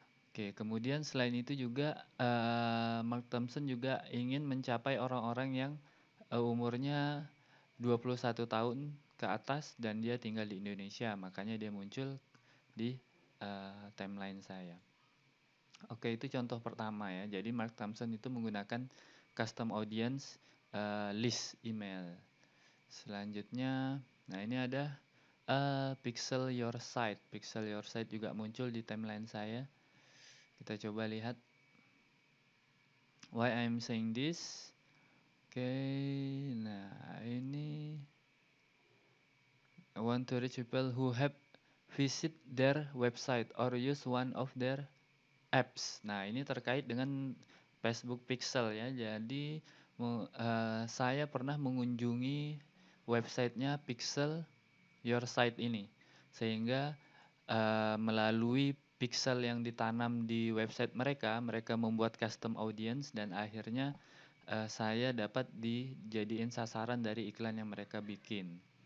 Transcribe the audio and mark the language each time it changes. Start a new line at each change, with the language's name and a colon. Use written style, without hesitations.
Indonesian: Oke, kemudian selain itu juga Mark Thompson juga ingin mencapai orang-orang yang umurnya 21 tahun ke atas dan dia tinggal di Indonesia, makanya dia muncul di timeline saya. Oke, itu contoh pertama ya. Jadi Mark Thompson itu menggunakan custom audience list email. Selanjutnya, nah ini ada Pixel Your Site. Pixel Your Site juga muncul di timeline saya. Kita coba lihat
English: why I'm saying this.
Indonesian: Oke, nah ini
English: I want to reach people who have visit their website or use one of their apps.
Indonesian: Nah, ini terkait dengan Facebook Pixel ya. Jadi saya pernah mengunjungi websitenya Pixel Your Site ini, sehingga melalui pixel yang ditanam di website mereka, mereka membuat custom audience dan akhirnya saya dapat dijadiin sasaran dari iklan yang mereka bikin.